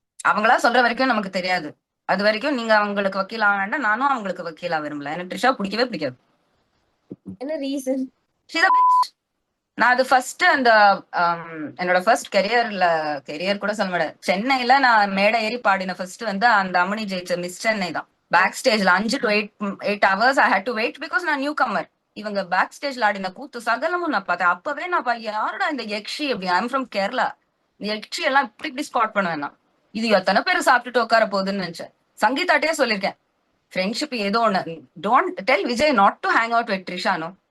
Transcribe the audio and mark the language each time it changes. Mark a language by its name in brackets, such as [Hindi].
[Tamil] அவங்களா சொல்ற வரைக்கும் நமக்கு தெரியாது. அது வரைக்கும் நீங்க அவங்களுக்கு வக்கீல் ஆக வேண்டாம். நானும் அவங்களுக்கு வக்கீலா விரும்பல. எனக்கு ட்ரிஷா பிடிக்கவே பிடிக்காது. என்ன ரீசன்? நான் அது ஃபர்ஸ்ட் அந்த என்னோட ஃபர்ஸ்ட் கெரியர் கூட சொல்ல மாட்டேன். சென்னையில நான் மேடை ஏறி பாடின ஃபர்ஸ்ட் வந்து அந்த அம்மனி ஜெயிச்ச மிஸ் சென்னை தான். [English] back ஸ்டேஜ்ல 5 to 8 hours I had to wait because [Tamil] நான் [English] New comer. [Tamil] இவங்க பேக் ஸ்டேஜ்ல ஆடின கூத்து சகலமும் நான் பார்த்தேன். அப்பவே நான் யாரோட இந்த யக்ஷி அப்படி, [English] I'm from Kerala, [Tamil] இந்த யக்ஷி எல்லாம் இப்படி ஸ்பாட் பண்ணுவேன் நான். இது எத்தனை பேர் சாப்பிட்டுட்டு உட்கார போகுதுன்னு நினைச்சேன். சங்கீதாட்டே சொல்லியிருக்கேன், ஃப்ரெண்ட்ஷிப் ஏதோ ஒண்ணு, [English] Don't tell Vijay not to hang out with ட்ரிஷானோ.